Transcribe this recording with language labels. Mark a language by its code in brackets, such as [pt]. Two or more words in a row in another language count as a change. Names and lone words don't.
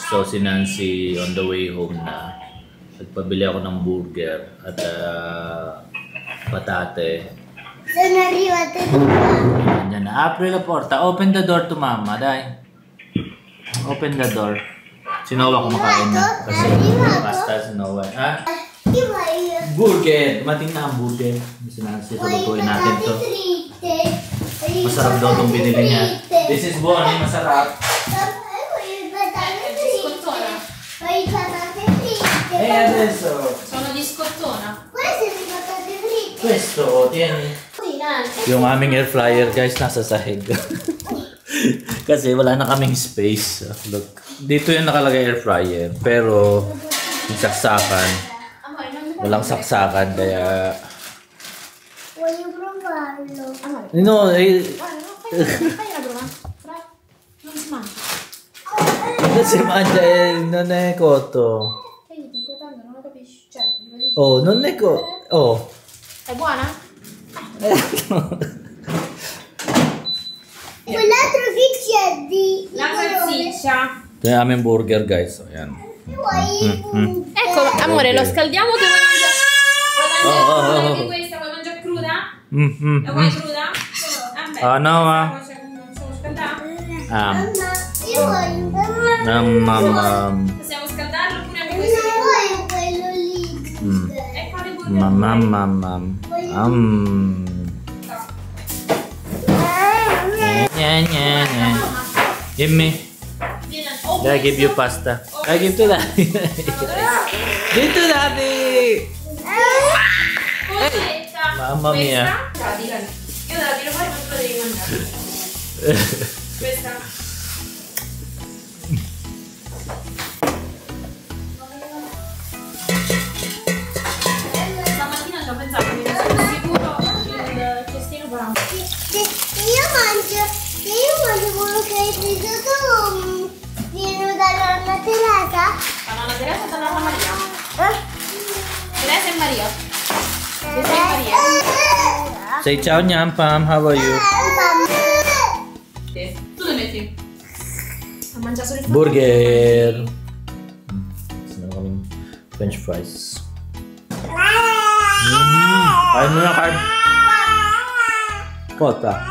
[tl] So, si Nancy [en] on the way home [tl] na. Nagpabili ako ng burger at patate. [it] Sono arrivate. [tl] Yan na. [it] Apri la porta. [en] Open the door to mama, dai. Open the door. [tl] Si Noah kumakain na. Kasi pasta si Noah. Ha? Burger. Dumating na ang burger. Si Nancy. Salutuin natin to. Masarap daw itong binili niya. [en] This is Bonnie. [tl] Masarap. [it] E adesso sono di scottona. Queste sono patate fritte. Questo, tieni. [tl] Yung aming [en] air fryer [tl] guys nasa sahig. Kasi wala na kaming space. Look, dito yung nakalagay [en] air fryer. [tl] Pero yung saksakan, walang saksakan kaya. [it] Voglio provarlo. No, Fai la prova. Non si mangia. non si mangia, non è cotto. Non lo capisci. Cioè, Oh, non è cotto. Oh. È buona? Quell'altro che c'è di La salsiccia. [tl] Ito yung aming burger guys. Ayan. [it] Ecco, amore, lo scaldiamo che vuoi mangiare? Vuoi mangiare anche questa? Vuoi mangiare cruda? La vuoi cruda? [tl] Ano ah? [it] Possiamo scaldare? Io voglio Possiamo scaldarlo oppure anche non questo? voglio quello lì. Ecco le burger. [en] Mamam. Give me. I give you pasta. I give to daddy. Give to daddy. [it] Mamma mia. Io te la tiro fuori ma tu la devi mangiare. Questa. Stamattina ci ho pensato che sono sicuro il cestino farà. Io mangio quello che hai preso tu. Viene dalla nonna Teresa. La nonna Teresa e la nonna Maria. Teresa e Maria. Teresa e Maria. [en] Say ciao Nyan Pam, how are you? [it] Sì. Tu le metti? A mangiare solo il Burger. [tl] Meron kaming [en] French fries. [tl] Kain mo na, kain. Kota.